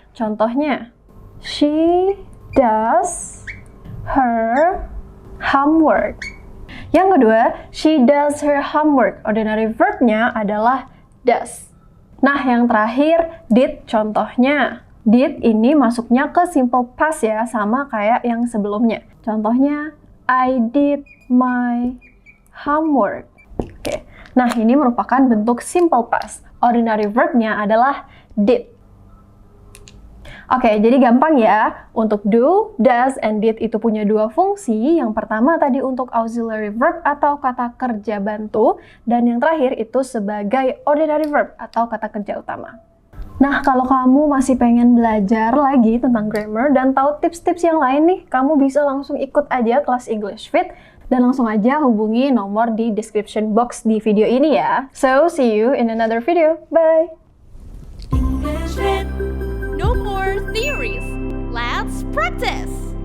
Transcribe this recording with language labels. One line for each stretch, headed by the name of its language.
Indonesian: Contohnya,
English: she does her homework.
Indonesian: Yang kedua,
English: she does her homework.
Indonesian: Ordinary verb-nya adalah does. Nah, yang terakhir, did, contohnya, Did ini masuknya ke simple past ya, sama kayak yang sebelumnya. Contohnya,
English: I did my homework.
Indonesian: Oke. Nah, ini merupakan bentuk simple past. Ordinary verb-nya adalah did. Oke, jadi gampang ya. Untuk do, does, and did itu punya dua fungsi. Yang pertama tadi untuk auxiliary verb atau kata kerja bantu. Dan yang terakhir itu sebagai ordinary verb atau kata kerja utama. Nah, kalau kamu masih pengen belajar lagi tentang grammar dan tahu tips-tips yang lain nih, kamu bisa langsung ikut aja kelas English Fit. Dan langsung aja hubungi nomor di description box di video ini ya.
English: So, see you in another video. Bye! English Fit. No more theories. Let's practice.